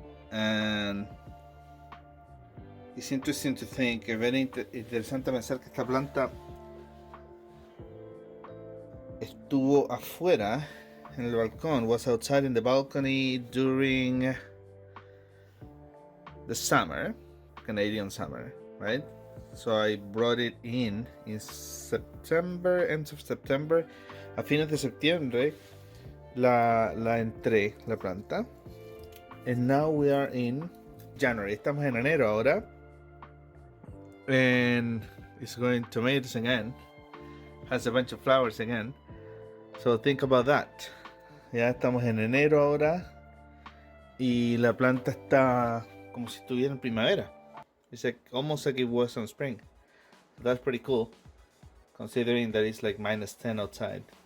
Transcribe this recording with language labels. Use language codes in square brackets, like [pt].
[en] And it's interesting to think, very [es] interesante pensar que esta planta estuvo afuera en el balcón, [en] was outside in the balcony during the summer, Canadian summer, right? So I brought it in September, end of September. [es] A fines de septiembre la entré, la planta. [en] And now we are in January. [es] Estamos en enero ahora. [en] And it's going tomatoes again. Has a bunch of flowers again. So think about that. [es] Ya estamos en enero ahora. Y la planta está como si estuviera en primavera. [en] It's like almost like it was on spring. That's pretty cool, considering that it's like -10 outside.